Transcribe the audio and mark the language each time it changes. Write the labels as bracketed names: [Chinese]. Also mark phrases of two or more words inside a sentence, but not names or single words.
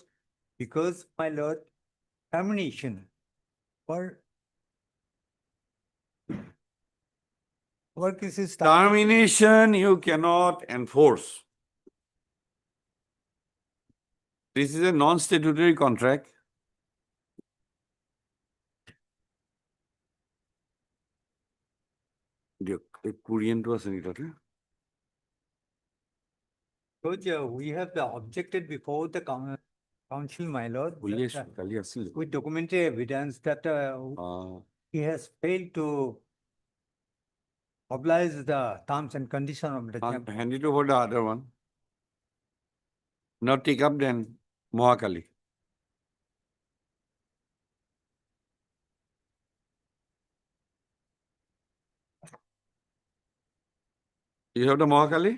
[English] Because my lord, termination for work is Termination you cannot enforce. This is a non-statutory contract. [Assamese] এই কোৰিয়ানটো আছে নেকি তাতে? [English] Because we have objected before the council, my lord. [Assamese] বুলি [English] that, [Assamese] কালি আছিল। [English] with documentary evidence that he has failed to oblige the terms and conditions of the chamber. Hand it over the other one. Now take up then Mohakali. You have the Mohakali?